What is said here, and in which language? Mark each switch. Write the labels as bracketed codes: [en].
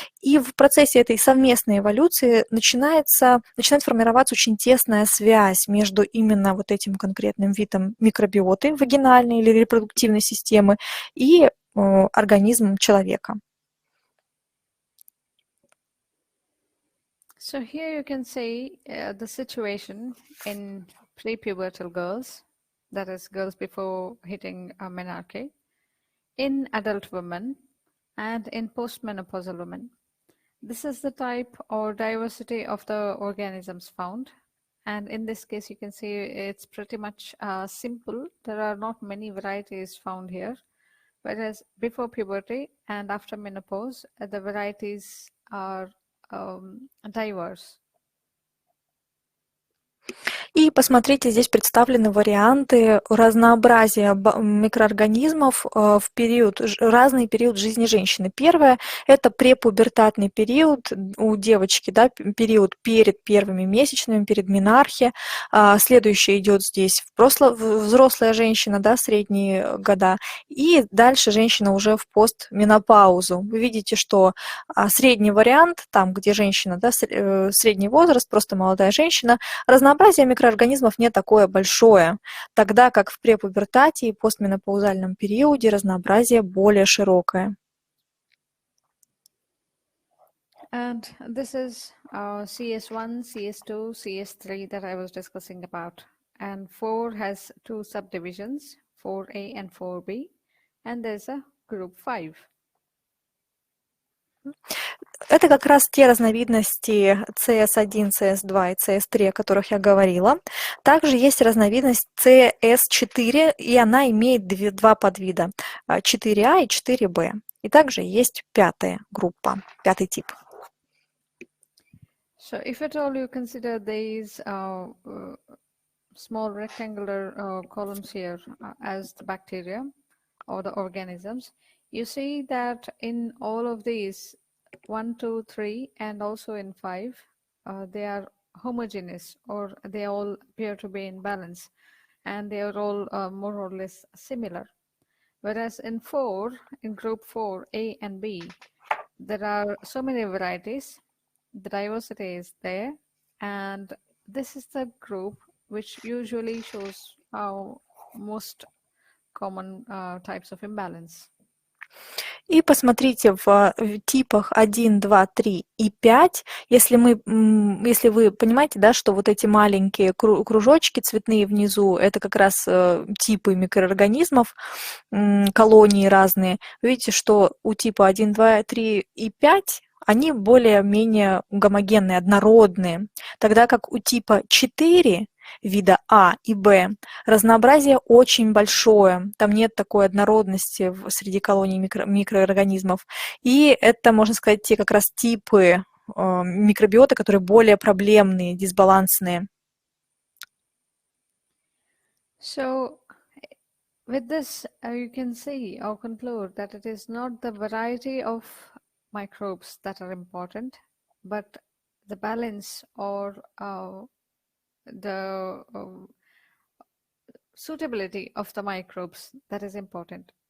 [ru] И в процессе этой совместной эволюции начинает формироваться очень тесная связь между именно вот этим конкретным видом микробиоты, вагинальной или репродуктивной системы, и организмом человека. [en] So here you can see the situation in prepubertal girls, that is girls before hitting menarche, in adult women, and in postmenopausal women. This is the type or diversity of the organisms found. And in this case, you can see it's pretty much simple. There are not many varieties found here. Whereas before puberty and after menopause, the varieties are diverse. [ru] И посмотрите, здесь представлены варианты разнообразия микроорганизмов в разный период жизни женщины. Первое – это препубертатный период у девочки, да, период перед первыми месячными, перед менархе. Следующее идет здесь взрослая женщина, да, средние года. И дальше женщина уже в постменопаузу. Вы видите, что средний вариант, там, где женщина, да, средний возраст, просто молодая женщина, разнообразие микроорганизмов не такое большое, тогда как в препубертате и постменопаузальном периоде разнообразие более широкое. [en] And this is CS1, CS2, CS3 that I was discussing about. And 4 has 2 subdivisions, 4A and 4B, and there's a group 5. [ru] Это как раз те разновидности CS1, CS2 и CS3, о которых я говорила. Также есть разновидность CS4, и она имеет два подвида, 4А и 4Б. И также есть пятая группа, пятый тип. [en] So if at all you consider these small rectangular columns here as the bacteria or the organisms, you see that in all of these, 1, 2, 3, and also in 5, they are homogeneous, or they all appear to be in balance, and they are all more or less similar. Whereas in 4, in group 4, A and B, there are so many varieties, the diversity is there, and this is the group which usually shows most common types of imbalance. [ru] И посмотрите в типах 1, 2, 3 и 5, если вы понимаете, да, что вот эти маленькие кружочки цветные внизу, это как раз типы микроорганизмов, колонии разные. Вы видите, что у типа 1, 2, 3 и 5 они более-менее гомогенные, однородные, тогда как у типа 4 вида А и Б разнообразие очень большое, там нет такой однородности среди колоний микроорганизмов, и это, можно сказать, те как раз типы микробиоты, которые более проблемные, дисбалансные. [en] So, with this, you can see or conclude that it is not the variety of microbes that are important, but the balance or the suitability of the microbes that is important.